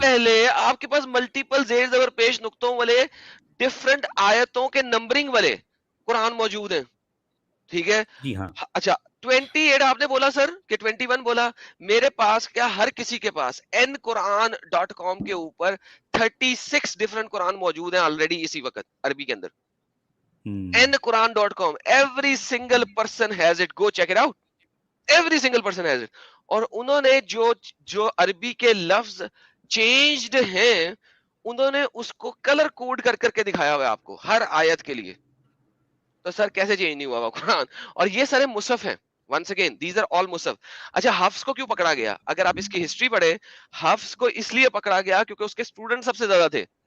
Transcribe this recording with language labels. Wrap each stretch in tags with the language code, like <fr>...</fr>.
<ur>پہلے آپ کے پاس ملٹیپل زیر زبر پیش نقطوں والے ڈفرنٹ آیتوں کے نمبرنگ والے قرآن موجود ہیں. ٹھیک ہے. جی ہاں. اچھا 28 آپ نے بولا سر کہ 21 بولا. میرے پاس کیا ہر کسی کے پاس nquran.com کے اوپر 36 ڈفرنٹ قرآن موجود ہیں آلریڈی اسی وقت عربی کے اندر.</ur> <en>nquran.com every single person has it, go check it out, every single person has it.</en> <ur>اور انہوں نے جو عربی کے لفظ چینجڈ ہیں انہوں نے اس کو کلر کوڈ کر کر کے دکھایا ہوا ہے آپ کو ہر آیت کے لیے. تو سر کیسے چینج نہیں ہوا ہوا قرآن؟ اور یہ سارے مصحف ہیں.</ur> <en>Once again these are all مصحف.</en> <ur>اچھا حفظ کو کیوں پکڑا گیا؟ اگر آپ اس کی ہسٹری پڑھیں حفظ کو اس لیے پکڑا گیا کیونکہ اس کے اسٹوڈنٹ سب سے زیادہ تھے.</ur>